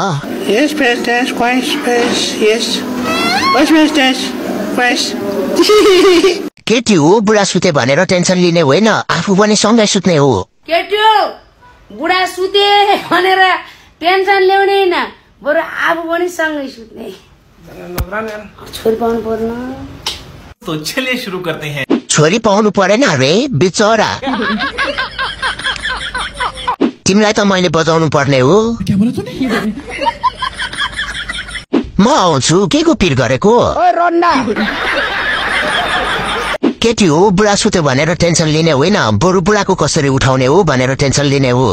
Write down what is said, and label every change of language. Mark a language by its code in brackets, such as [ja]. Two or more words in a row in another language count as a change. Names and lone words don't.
[ne] यस फेस टेस्ट क्वेस फेस यस क्वेस टेस्ट क्वेस केटी हो बुढा सुते भनेर टेन्सन लिने होइन आफू पनि सँगै सुत्ने हो केटी हो बुढा सुते भनेर टेन्सन ल्याउने हैन बरु आफू पनि सँगै सुत्ने छोरी पाउनु पर्न [hi] तो चलिए शुरू करते हैं। [ne] छोरी पाउनु परेन रे बिचरा तिमीलाई त मैले बजाउनु पर्ने हो म आउँछु के को पिर गरेको केटी हो बुढा सुत्यो भनेर टेन्सन लिने होइन बरु बुढाको कसरी उठाउने हो भनेर टेन्सन लिने हो